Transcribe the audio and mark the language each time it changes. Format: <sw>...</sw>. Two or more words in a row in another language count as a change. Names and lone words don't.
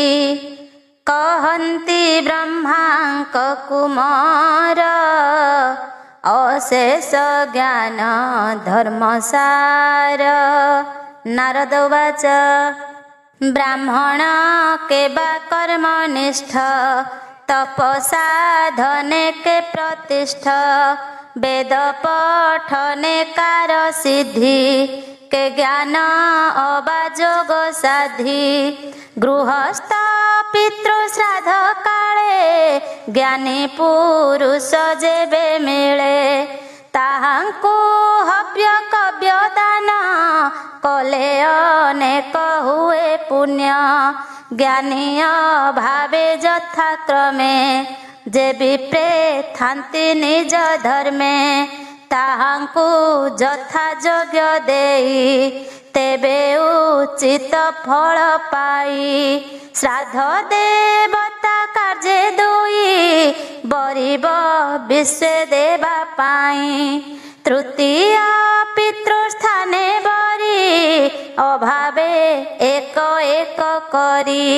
<or>କହନ୍ତି ବ୍ରହ୍ମାଙ୍କ କୁମାର ଅଶେଷ ଜ୍ଞାନ ଧର୍ମସାର। ନାରଦ ଉବାଚ ବ୍ରାହ୍ମଣ କେବା କର୍ମନିଷ୍ଠ ତପସାଧନେ କେ ପ୍ରତିଷ୍ଠ। ବେଦ ପଠନେ କାର ସିଦ୍ଧି କେ ଜ୍ଞାନ ଅବା ଯୋଗ ସାଧି। ଗୃହସ୍ଥ ପିତୃ ଶ୍ରାଦ୍ଧ କାଳେ ଜ୍ଞାନୀ ପୁରୁଷ ଯେବେ ମିଳେ। ତାହାଙ୍କୁ ହବ୍ୟ କବ୍ୟ ଦାନ କଲେ ଅନେକ ହୁଏ ପୁଣ୍ୟ। ଜ୍ଞାନୀ ଭାବେ ଯଥାକ୍ରମେ ଯେ ବିପ୍ରେ ଥାନ୍ତି ନିଜ ଧର୍ମେ। ତାହାଙ୍କୁ ଯଥା ଯୋଗ୍ୟ ଦେଇ ତେବେ ଉଚିତ ଫଳ ପାଇ। ଶ୍ରାଦ୍ଧ ଦେବତା କାର୍ଯ୍ୟେ ଦୁଇ ବରିବ ବିଶ୍ୱ ଦେବା ପାଇ। ତୃତୀୟ ପିତୃସ୍ଥାନେ ବରି ଅଭାବେ ଏକ ଏକ କରି।</or>